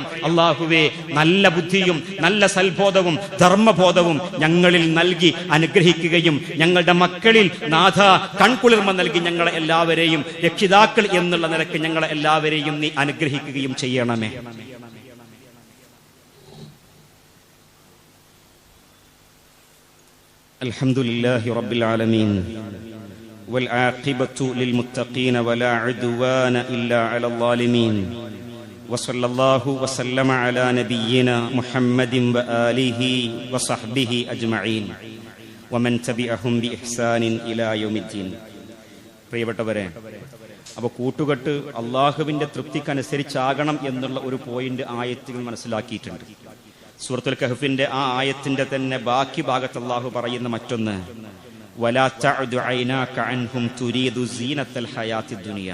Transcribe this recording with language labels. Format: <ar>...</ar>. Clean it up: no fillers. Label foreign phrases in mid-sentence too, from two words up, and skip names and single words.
<ml>അല്ലാഹുവേ, നല്ല ബുദ്ധിയും നല്ല സൽബോധവും ധർമ്മബോധവും ഞങ്ങളിൽ നൽകി അനുഗ്രഹിക്കുകയും ഞങ്ങളുടെ മക്കളിൽ നാഥ കൺകുളിർമ നൽകി ഞങ്ങളെ എല്ലാവരെയും രക്ഷിതാക്കൾ എന്നുള്ള നിലയ്ക്ക് ഞങ്ങളെ എല്ലാവരെയും നീ അനുഗ്രഹിക്കുകയും ചെയ്യണമേ.</ml> <ar>الحمد لله رب العالمين والعاقبة للمتقين ولا عدوان إلا على الظالمين وصلى الله وسلم على نبينا محمد وآله وصحبه أجمعين ومن تبعهم بإحسان إلى يوم الدين.</ar> <ml>പ്രിയപ്പെട്ടവരെ, അപ്പോൾ കൂട്ടുകെട്ട് അള്ളാഹുവിന്റെ തൃപ്തിക്കനുസരിച്ചാകണം എന്നുള്ള ഒരു പോയിന്റ് ആയത്തുകൾ മനസ്സിലാക്കിയിട്ടുണ്ട്. സൂറത്തുൽ കഹ്ഫിന്റെ ആ ആയത്തിന്റെ തന്നെ ബാക്കി ഭാഗത്ത് അള്ളാഹു പറയുന്ന മറ്റൊന്ന്,</ml> <ar>ولا تعد عيناك عنهم تريد زينة الحياة الدنيا.</ar>